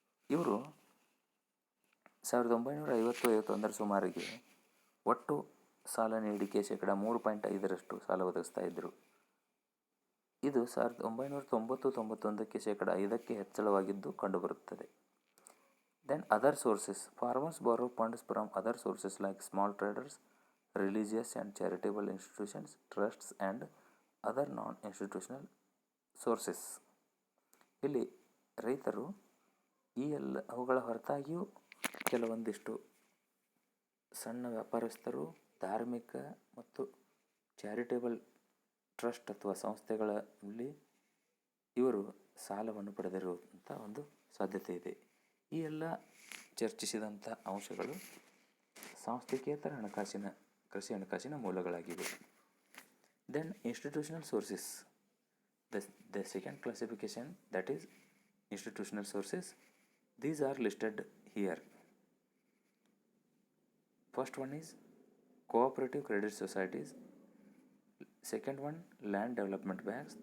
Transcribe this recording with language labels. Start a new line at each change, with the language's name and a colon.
Kannada: ಇವರು 1950-51 ಸುಮಾರಿಗೆ ಒಟ್ಟು ಸಾಲ ನೀಡಿಕೆ ಶೇಕಡ 3.5% ಸಾಲ ಒದಗಿಸ್ತಾ ಇದ್ದರು. ಇದು 1990-91ಕ್ಕೆ ಶೇಕಡ 5% ಹೆಚ್ಚಳವಾಗಿದ್ದು ಕಂಡುಬರುತ್ತದೆ.
English: Then other sources. Farmers borrow funds from other sources like small traders, religious and charitable institutions, trusts and other non-institutional sources.
Kannada: ಇಲ್ಲಿ ರೈತರು ಈ ಎಲ್ಲ ಅವುಗಳ ಹೊರತಾಗಿಯೂ ಕೆಲವೊಂದಿಷ್ಟು ಸಣ್ಣ ವ್ಯಾಪಾರಸ್ಥರು, ಧಾರ್ಮಿಕ ಮತ್ತು ಚಾರಿಟೇಬಲ್ ಟ್ರಸ್ಟ್ ಅಥವಾ ಸಂಸ್ಥೆಗಳಲ್ಲಿ ಇವರು ಸಾಲವನ್ನು ಪಡೆದಿರುವಂಥ ಒಂದು ಸಾಧ್ಯತೆ ಇದೆ. ಈ ಎಲ್ಲ ಚರ್ಚಿಸಿದಂಥ ಅಂಶಗಳು ಸಾಂಸ್ಥಿಕೇತರ ಕೃಷಿ ಹಣಕಾಸಿನ ಮೂಲಗಳಾಗಿವೆ.
English: Then institutional sources. The second classification, that is institutional sources. These are listed here. First one is cooperative credit societies. Second one, land development banks.